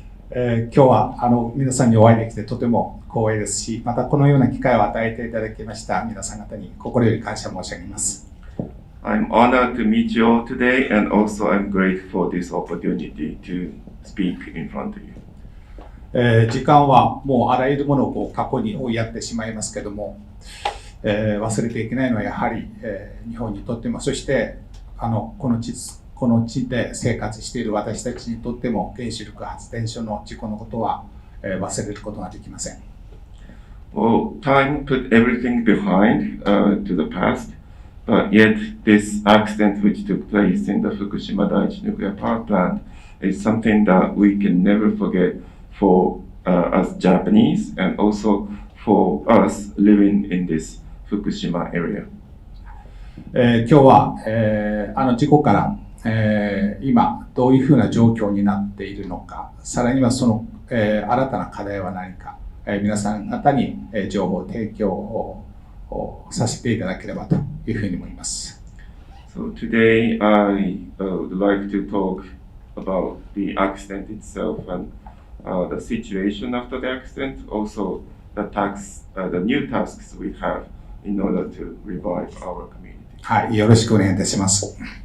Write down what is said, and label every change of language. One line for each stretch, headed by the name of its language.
Japanese: 今日は皆さんにお会いできてとても光栄ですし、またこのような機会を与えていただきました皆さん方に心より感謝申し上げます。
English: I'm honored to meet you all today, and also I'm grateful for this opportunity to speak in front of you.
Japanese: 時間はもうあらゆるものを過去に追いやってしまいますけども、忘れていけないのはやはり、日本にとっても、そしてこの地で生活している私たちにとっても原子力発電所の事故のことは、忘れることができません。
English: Well, time put everything behind to the past, but yet this accident which took place in the Fukushima Daiichi nuclear power plant is something that we can never forget for us Japanese and also for us living in this Fukushima area.
Japanese: 今日は、事故から、今どういうふうな状況になっているのか、さらにはその、新たな課題は何か、皆さん方に、情報提供をさせていただければというふうに思います。
English: So today I would like to talk about the accident itself and the situation after the accident, also the new tasks we have in order to revive our community.
Japanese: はい、よろしくお願いいたします。